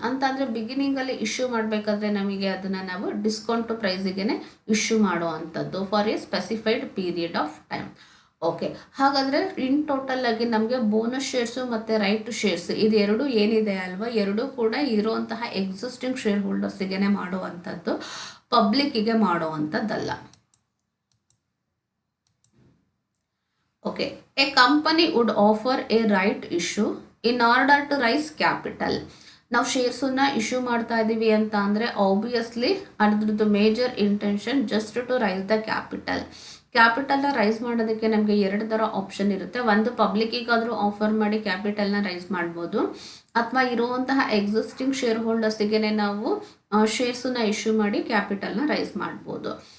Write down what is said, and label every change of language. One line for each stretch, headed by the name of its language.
Kannada: ಅಂತಂದರೆ ಬಿಗಿನಿಂಗಲ್ಲಿ ಇಶ್ಯೂ ಮಾಡಬೇಕಾದ್ರೆ ನಮಗೆ ಅದನ್ನು ನಾವು ಡಿಸ್ಕೌಂಟ್ ಪ್ರೈಸಿಗೆ ಇಶ್ಯೂ ಮಾಡುವಂಥದ್ದು
English: For a specified period of time.
Kannada: Okay, ಹಾಗಾದರೆ ಇನ್ ಟೋಟಲ್ ಆಗಿ ನಮಗೆ ಬೋನಸ್ ಶೇರ್ಸು ಮತ್ತು ರೈಟ್ ಶೇರ್ಸ್ ಇದು ಎರಡು ಏನಿದೆ ಅಲ್ವಾ, ಎರಡೂ ಕೂಡ ಇರುವಂತಹ ಎಕ್ಸಿಸ್ಟಿಂಗ್ ಶೇರ್ ಹೋಲ್ಡರ್ಸಿಗೆ ಮಾಡುವಂಥದ್ದು, ಪಬ್ಲಿಕ್ಕಿಗೆ ಮಾಡುವಂಥದ್ದಲ್ಲ.
English: Okay, a company would offer a right issue in order to raise capital.
Kannada: ನಾವು ಶೇರ್ಸನ್ನು ಇಶ್ಯೂ ಮಾಡ್ತಾ ಇದ್ದೀವಿ ಅಂತ ಅಂದರೆ ಆಬ್ವಿಯಸ್ಲಿ ಅದ್ರದ್ದು major intention
English: Just to raise the capital.
Kannada: ಕ್ಯಾಪಿಟಲ್ನ rice ಮಾಡೋದಕ್ಕೆ ನಮಗೆ ಎರಡು ಥರ ಆಪ್ಷನ್ ಇರುತ್ತೆ. ಒಂದು, ಪಬ್ಲಿಕ್ಕಿಗಾದರೂ ಆಫರ್ ಮಾಡಿ ಕ್ಯಾಪಿಟಲ್ನ ರೈಸ್ ಮಾಡ್ಬೋದು, ಅಥವಾ ಇರುವಂತಹ ಎಕ್ಸಿಸ್ಟಿಂಗ್ ಶೇರ್ ಹೋಲ್ಡರ್ಸಿಗೆ ನಾವು ಶೇರ್ಸನ್ನು ಇಶ್ಯೂ ಮಾಡಿ ಕ್ಯಾಪಿಟಲ್ನ ರೈಸ್ ಮಾಡ್ಬೋದು.